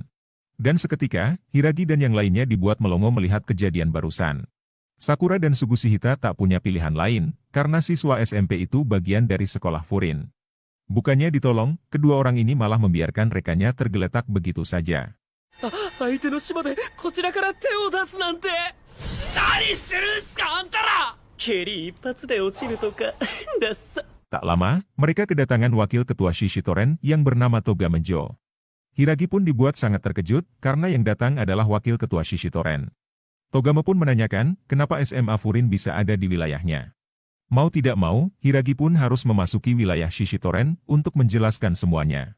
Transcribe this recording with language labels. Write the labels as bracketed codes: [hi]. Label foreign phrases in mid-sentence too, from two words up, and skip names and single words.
[id] Dan seketika, Hiragi dan yang lainnya dibuat melongo melihat kejadian barusan. Sakura dan Sugishita tak punya pilihan lain, karena siswa SMP itu bagian dari sekolah Furin. Bukannya ditolong, kedua orang ini malah membiarkan rekannya tergeletak begitu saja. [ja] 相手の島でこちらから手を出すなんて何してるんすかあんたら蹴り一発で落ちるとかダッサ [id] Tak lama, mereka kedatangan wakil ketua Shishitoren yang bernama Togamejo. Hiragi pun dibuat sangat terkejut karena yang datang adalah wakil ketua Shishitoren. Togame pun menanyakan kenapa SMA Furin bisa ada di wilayahnya. Mau tidak mau, Hiragi pun harus memasuki wilayah Shishitoren untuk menjelaskan semuanya.